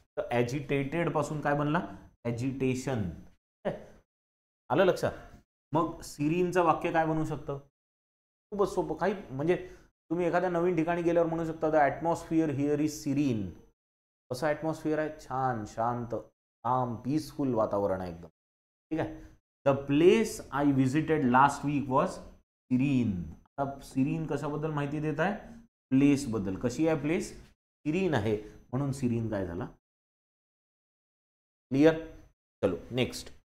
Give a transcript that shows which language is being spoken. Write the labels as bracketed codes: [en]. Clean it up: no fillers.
[mr] तर ॲजिटेटेड पासून काय बनला? ॲजिटेशन. आलं लक्षात? मग सिरीनचं वाक्य काय बनवू शकतं? खूपच सोपं. काही म्हणजे तुम्ही एखाद्या नवीन ठिकाणी गेल्यावर म्हणू शकता [en] The atmosphere here is serene. [mr] कसं ॲटमॉस्फिअर आहे? छान, शांत, काम, पीसफुल वातावरण आहे एकदम. ठीक आहे. [en] The place I visited last week was serene. [mr] आता सिरीन कशाबद्दल माहिती देत आहे? प्लेस बद्दल. कशी आहे प्लेस? सिरीन आहे, म्हणून सिरीन काय झाला? क्लिअर. चलो नेक्स्ट.